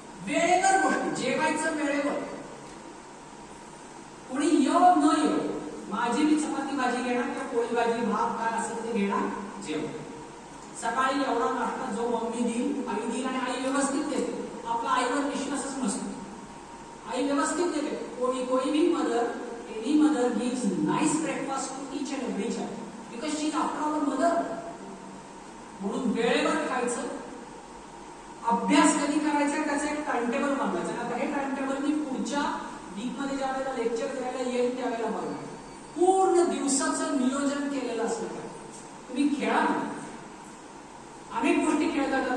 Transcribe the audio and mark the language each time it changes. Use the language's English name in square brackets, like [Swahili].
[Marathi] वेळेवर गोष्टी, जेवायचं वेळेवर. कोणी येऊ न येऊ, माझी मी चपाती भाजी घेणार किंवा पोळी भाजी भात काय असेल ते घेणार, जेवण. सकाळी एवढा नाश्ता जो मम्मी देईल, आई देईल आणि आई व्यवस्थित देते. आपला आईवर विश्वासच नसतो. आई व्यवस्थित देते. [Hindi] कोई भी mother, [English] any mother gives nice breakfast to each and every child because she is after all a mother. [Marathi] म्हणून वेळेवर खायचं. अभ्यास कधी करायचा त्याचं एक टाइम टेबल बनवायचं. आता हे टाइम टेबल मी पुढच्या वीक मध्ये ज्या वेळेला लेक्चर द्यायला येईल त्यावेळेला बघा. पूर्ण दिवसाचं नियोजन केलेलं असलं पाहिजे. तुम्ही खेळा, अनेक गोष्टी खेळता येतात.